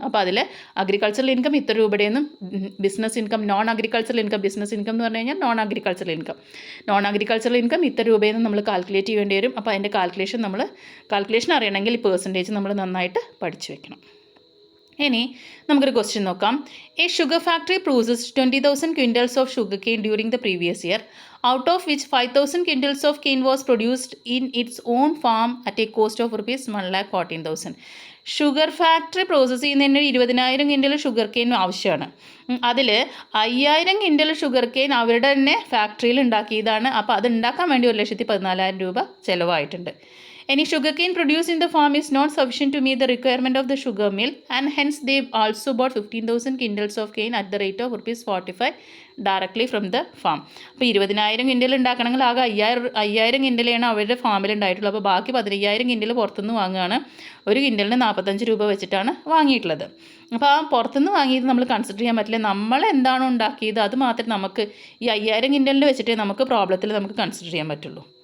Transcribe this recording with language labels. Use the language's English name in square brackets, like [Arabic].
[Malayalam] അപ്പോൾ അതിൽ agricultural income ഇത്ര രൂപയുടെയെന്നും business income, non agricultural income, business income എന്ന് പറഞ്ഞു കഴിഞ്ഞാൽ നോൺ അഗ്രികൾച്ചറൽ ഇൻകം ഇത്ര രൂപയെന്ന് നമ്മൾ കാൽക്കുലേറ്റ് ചെയ്യേണ്ടി വരും. അപ്പോൾ അതിൻ്റെ കാൽക്കുലേഷൻ അറിയണമെങ്കിൽ ഈ പെർസെൻറ്റേജ് നമ്മൾ നന്നായിട്ട് പഠിച്ചു വെക്കണം. ഇനി നമുക്കൊരു ക്വസ്റ്റ്യൻ നോക്കാം. [English] A sugar factory processed 20,000 quintals of sugar cane during the previous year, out of which 5,000 quintals of cane was produced in its own farm at a cost of rupees 1,14,000. [Malayalam] Sugar factory process ചെയ്യുന്നതിന് 20,000 കിൻഡൽ sugar cane ആവശ്യമാണ്. അതിൽ 5,000 കിൻഡൽ sugar cane അവരുടെ തന്നെ ഫാക്ടറിയിൽ ഉണ്ടാക്കിയതാണ്. അപ്പോൾ അത് ഉണ്ടാക്കാൻ വേണ്ടി 1,14,000 രൂപ ചിലവായിട്ടുണ്ട്. [English] Any sugarcane produced in the farm is not sufficient to meet the requirement of the sugar mill, and hence they also bought 15,000 quintals of cane at the rate of ₹45 directly from the farm. [Malayalam] അപ്പോൾ 20,000 കിൻഡൽ ഉണ്ടാക്കണമെങ്കിൽ ആകെ 5,000 കിൻഡലാണ് അവരുടെ ഫാമിൽ ഉണ്ടായിട്ടുള്ളത്. അപ്പോൾ ബാക്കി 15,000 കിൻഡൽ പുറത്തുനിന്ന് വാങ്ങുകയാണ്. ഒരു കിൻഡലിന് 45 രൂപ വെച്ചിട്ടാണ് വാങ്ങിയിട്ടുള്ളത്. അപ്പോൾ ആ പുറത്തുനിന്ന് വാങ്ങിയത് നമ്മൾ കൺസിഡർ ചെയ്യാൻ പറ്റില്ല. നമ്മൾ എന്താണോ ഉണ്ടാക്കിയത് അത് മാത്രമേ നമുക്ക് ഈ 5,000 കിൻഡലിന് വെച്ചിട്ടേ നമുക്ക് പ്രോബ്ലത്തിൽ നമുക്ക് കൺസിഡർ ചെയ്യാൻ പറ്റുള്ളൂ.